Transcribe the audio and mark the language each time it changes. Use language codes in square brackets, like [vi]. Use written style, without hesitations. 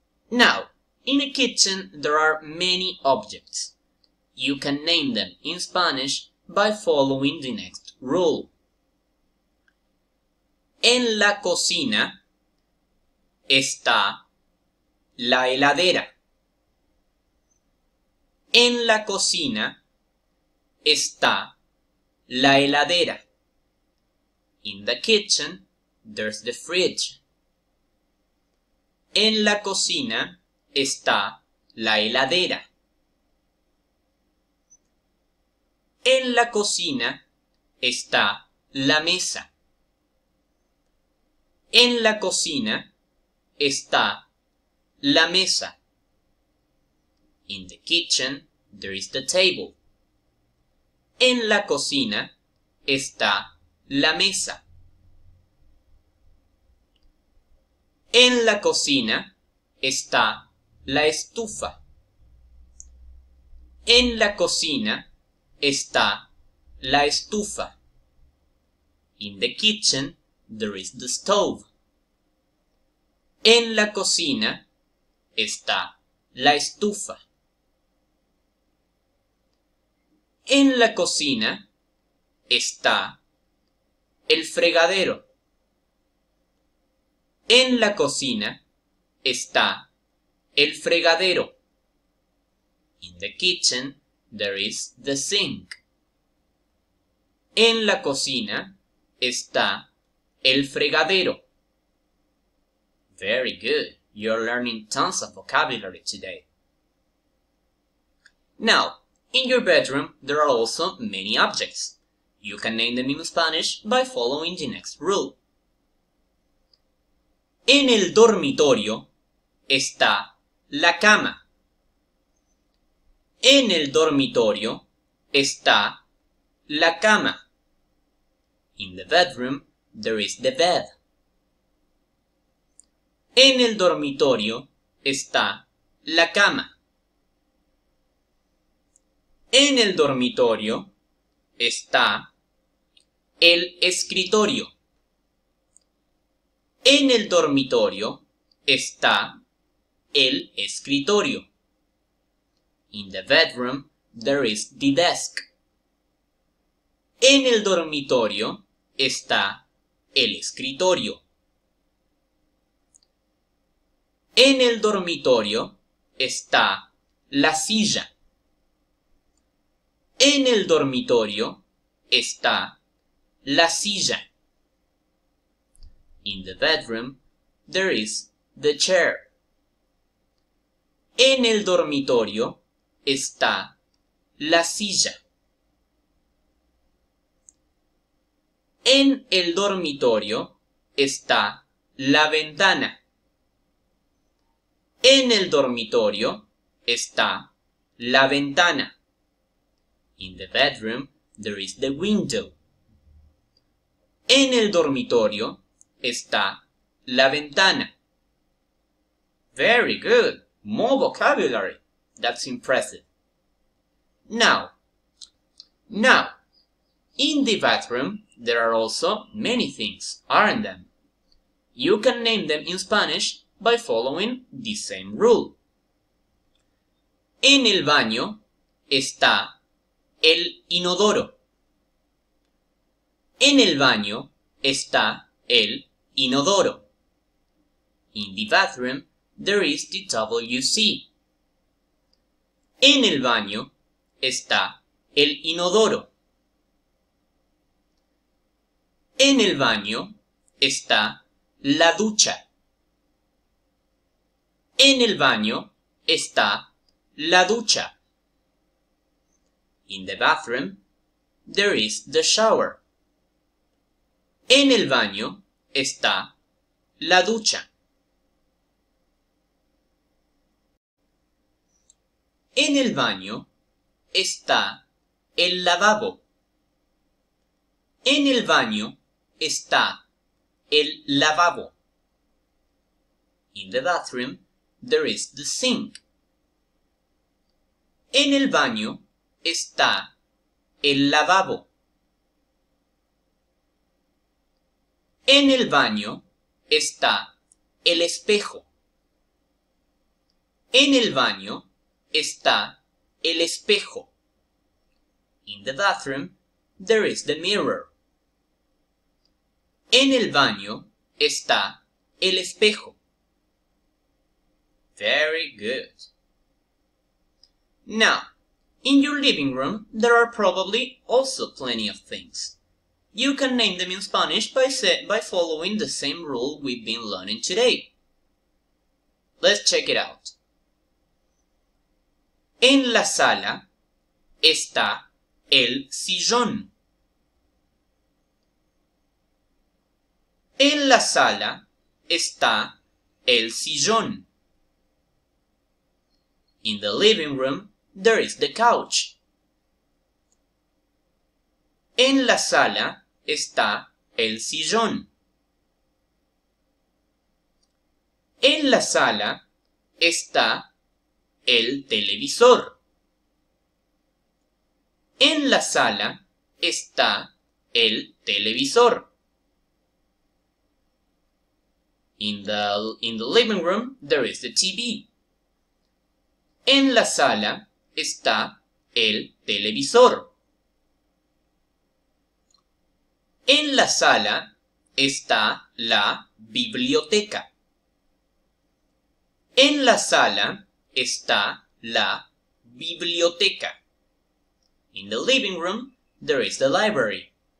[en] Now, in a kitchen there are many objects. You can name them in Spanish by following the next rule. [es] En la cocina está la heladera. En la cocina está la heladera. [en] In the kitchen, there's the fridge. [es] En la cocina está la heladera. En la cocina está la mesa. En la cocina está la mesa. [en] In the kitchen, there is the table. [es] En la cocina está la mesa. En la cocina está la estufa. En la cocina está la estufa. [en] In the kitchen, there is the stove. [es] En la cocina está la estufa. En la cocina está el fregadero. En la cocina está el fregadero. [en] In the kitchen, there is the sink. [es] En la cocina está el fregadero. [en] Very good. You're learning tons of vocabulary today. Now, in your bedroom, there are also many objects. You can name them in Spanish by following the next rule. [es] En el dormitorio está la cama. En el dormitorio está la cama. [en] In the bedroom, there is the bed. [es] En el dormitorio está la cama. En el dormitorio está el escritorio. En el dormitorio está el escritorio. [en] In the bedroom, there is the desk. [es] En el dormitorio está el escritorio. En el dormitorio está la silla. En el dormitorio está la silla. [en] In the bedroom, there is the chair. [es] En el dormitorio está la silla. En el dormitorio está la ventana. En el dormitorio está la ventana. [en] In the bedroom, there is the window. [es] En el dormitorio está la ventana. [en] Very good. More vocabulary. That's impressive. Now, in the bathroom, there are also many things, aren't there? You can name them in Spanish by following the same rule. [es] En el baño está el inodoro. En el baño está el inodoro. [en] In the bathroom, there is the WC. [es] En el baño está el inodoro. En el baño está la ducha. En el baño está la ducha. [en] In the bathroom, there is the shower. [es] En el baño está la ducha. En el baño está el lavabo. En el baño está el lavabo. [en] In the bathroom, there is the sink. [es] En el baño está el lavabo. En el baño está el espejo. En el baño está el espejo. [en] In the bathroom, there is the mirror. [es] En el baño está el espejo. [en] Very good. Now, in your living room, there are probably also plenty of things. You can name them in Spanish by following the same rule we've been learning today. Let's check it out. [es] En la sala está el sillón. En la sala está el sillón. [en] In the living room, there is the couch. [es] En la sala está el sillón. En la sala está el televisor. En la sala está el televisor. [en] In the living room, there is the TV. [es] En la sala está el televisor. En la sala está la biblioteca. En la sala está la biblioteca. [en] In the living room, there is the library.